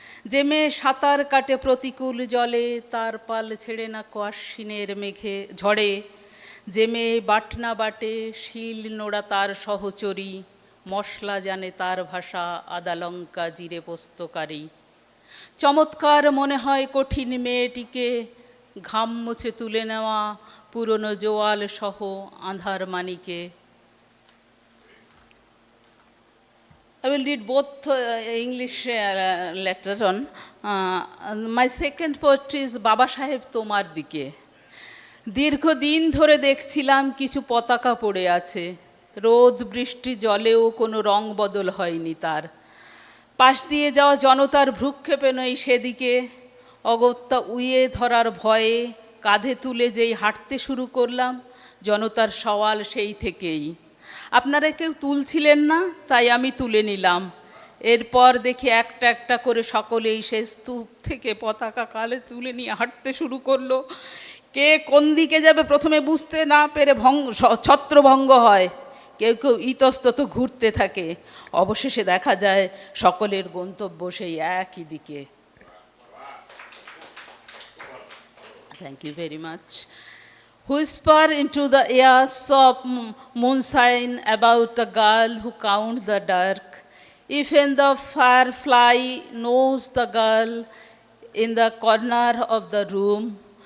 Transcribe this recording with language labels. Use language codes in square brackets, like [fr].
[bn] যে মেয়ে সাঁতার কাটে প্রতিকূল জলে তার পাল ছেড়ে না কোয়াশ্বিনের মেঘে ঝড়ে, যে মেয়ে বাটনা বাটে শিল নোড়া তার সহচরী, মশলা জানে তার ভাষা আদা লঙ্কা জিরে পোস্তকারী। চমৎকার মনে হয় কঠিন মেয়েটিকে, ঘাম মুছে তুলে নেওয়া পুরনো জোয়াল সহ আঁধার মানিকে। [en] I will read both English later on. My second poetry is [bn] বাবা সাহেব তোমার দিকে। দীর্ঘদিন ধরে দেখছিলাম কিছু পতাকা পড়ে আছে, রোদ বৃষ্টি জলেও কোনো রং বদল হয়নি তার। পাশ দিয়ে যাওয়া জনতার ভ্রুক্ষেপে নই সেদিকে, অগত্যা উইয়ে ধরার ভয়ে কাঁধে তুলে যেই হাঁটতে শুরু করলাম, জনতার সওয়াল সেই থেকেই, আপনারা কেউ তুলছিলেন না তাই আমি তুলে নিলাম। এরপর দেখি একটা একটা করে সকলেই সে স্তূপ থেকে পতাকা কালে তুলে নিয়ে হাঁটতে শুরু করলো। কে কোন দিকে যাবে প্রথমে বুঝতে না পেরে ছত্রভঙ্গ হয়, কেউ কেউ ইতস্তত ঘুরতে থাকে, অবশেষে দেখা যায় সকলের গন্তব্য সেই একই দিকে। [en] Thank you very much. Whisper into the ears of moonshine about the girl who counts the dark. Even the firefly knows the girl in the corner of the room.